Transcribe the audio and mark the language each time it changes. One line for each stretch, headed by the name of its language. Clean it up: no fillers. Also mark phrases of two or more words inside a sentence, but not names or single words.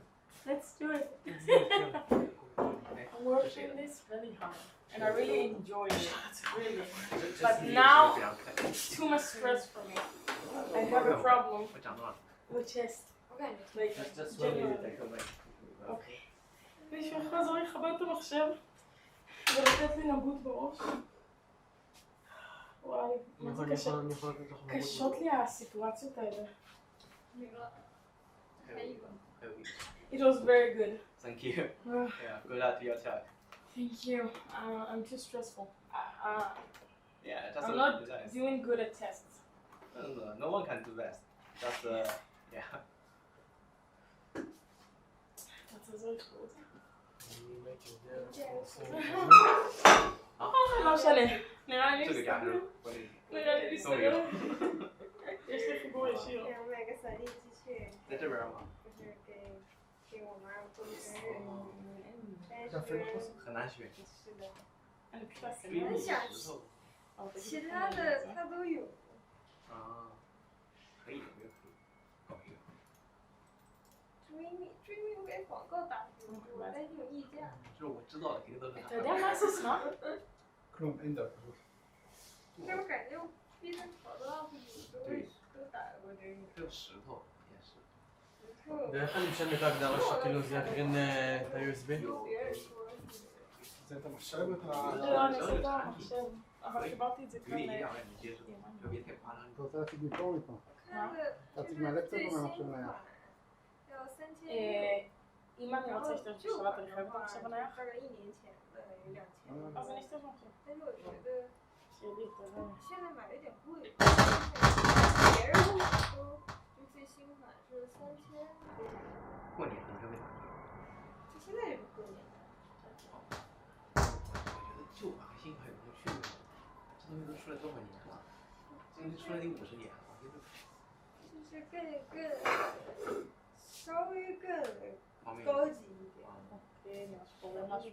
English: Let's do it. Let's do it, yeah. I'm working this really hard. And I really enjoy it. Really. Just But need now- to be It's too much stress for me. I have a problem with chest. Like, Just 1 minute, I come back.
Hebrew: אוקיי. מישהו יכול לעזור לי לכבות את המחשב ולתת לי נבוט בראש? וואי, מה זה קשה? אני יכול לתת לך קשות לי הסיטואציות האלה.
English: It was very good. Thank you. Yeah, good luck to your child. Thank you. I'm too stressful. Yeah, just I'm not doing good at tests. No one can do that. Just yeah.
Dutch: Dat is ook goed.
English: You make it there also.
Hebrew: לא משנה. נראה לי
Chinese: 这个家
Hebrew: להסתכל.
Chinese: 是我的
Hebrew: נראה לי
Chinese: 都有
Hebrew: להסתכל. יש לי חיבור ישיר.
Chinese: 给我买个扫地机器，在这边吗？就是给我妈做生日，但咖啡是很难选。是的，
Hebrew: אני פשוט אעשה
Chinese: 追
Hebrew: מה?
Chinese: 觅石头其他的她都有。啊，可以，我觉得可以搞一个。追觅我给广告打出去，我担心有溢价。就是我知道的肯定都是
Hebrew: אתה יודע מה זה סמארט? כלום, אין דבר כזה.
Chinese: 这我感觉我逼着好多 UP 主都打过这个。还有石头也是。石头，
Hebrew: ואיך אני משנה את ההגדרה שכאילו זה יקרין את ה-USB?
Chinese: 有别人说是。
Hebrew: זה את המחשב ואת ה... לא, אני אעשה את המחשב. אבל חיברתי את זה
Chinese: 有
Hebrew: כאן
Chinese: 点一样，让你接受，就别太夸张。
Hebrew: אתה רוצה להציג מפה או מפה?
Chinese: 看的
Hebrew: להציג
Chinese: 就是
Hebrew: מהלפטופ
Chinese: 最
Hebrew: או
Chinese: 新
Hebrew: מהמחשב
Chinese: 款
Hebrew: נייח?，
Chinese: 要3000。
Hebrew: אם אני
Chinese: 然
Hebrew: רוצה
Chinese: 后
Hebrew: להשתמש
Chinese: 旧
Hebrew: בשבת
Chinese: 款
Hebrew: אני
Chinese: 的
Hebrew: חייבת
Chinese: 话，
Hebrew: מחשב
Chinese: 大
Hebrew: נייח?
Chinese: 概1年前的有2000，
Hebrew: אז אני אשתמש במחשב.
Chinese: 但是我觉得
Hebrew: שיהיה לי יותר...
Chinese: 现在买的有点贵，别人跟我说就最新款是3000，过年可能就没打折。就现在这个过年。我觉得旧款和新款有什么区别？这东西都出来多少年了？这东西出来得50年了，我觉得就是更稍微更方面高级一点。
Hebrew: אוקיי, ממש קורה משהו.